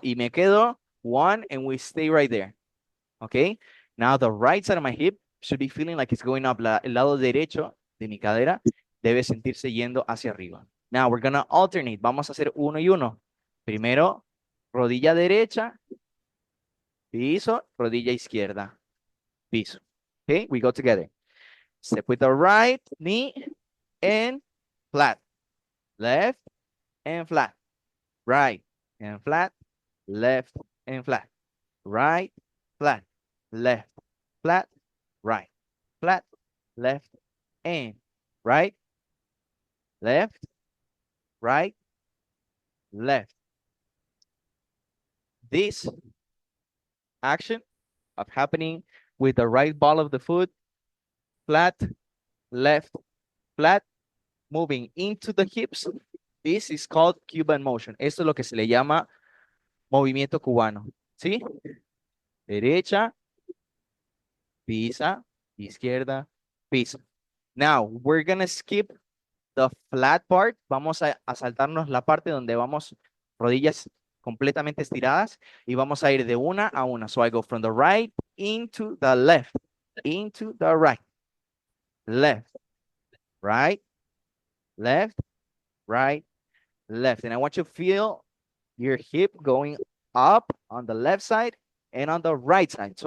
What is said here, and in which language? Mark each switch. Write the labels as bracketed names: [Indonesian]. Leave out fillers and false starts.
[Spanish] Y me quedo [English] one, and we stay right there. Okay. Now the right side of my hip should be feeling like it's going up. [Spanish] El lado derecho de mi cadera debe sentirse yendo hacia arriba. [English] Now we're gonna alternate. [Spanish] Vamos a hacer uno y uno. Primero, rodilla derecha, piso, rodilla izquierda, piso. [English] Okay, we go together. Step with the right knee and flat. Left and flat. Right and flat. Left and flat. Right, flat. Left, flat. Right, flat. Left and right. Left, right, left. This action of happening with the right ball of the foot, flat, left, flat, moving into the hips. This is called Cuban motion. [Spanish] Esto es lo que se le llama movimiento cubano. ¿Sí? Derecha, pisa, izquierda, pisa. [English] Now, we're going to skip the flat part. [Spanish] Vamos a saltarnos la parte donde vamos rodillas completamente estiradas y vamos a ir de una a una. [English] So I go from the right into the left, into the right, left, right, left, right, left. And I want you to feel your hip going up on the left side and on the right side.